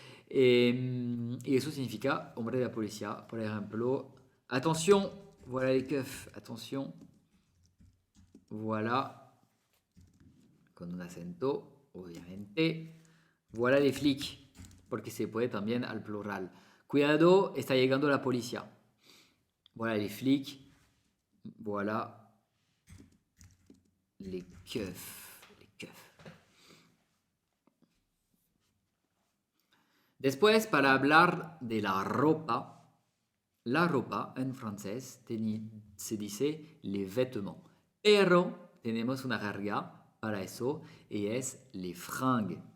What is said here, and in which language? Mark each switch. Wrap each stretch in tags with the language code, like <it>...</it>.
<es>Y eso significa hombre de la policía. Por ejemplo,</es> <fr>attention, voilà les keufs, attention, voilà,</fr> <es>con un acento, obviamente,</es> <fr>voilà les flics,</fr> <es>porque se puede también al plural. Cuidado, está llegando la policía.</es> <fr>Voilà les flics, voilà les keufs, les keufs.</fr> <es>Después, para hablar de la ropa en francés se dice les vêtements. Pero tenemos una jerga para eso y es les fringues.</es>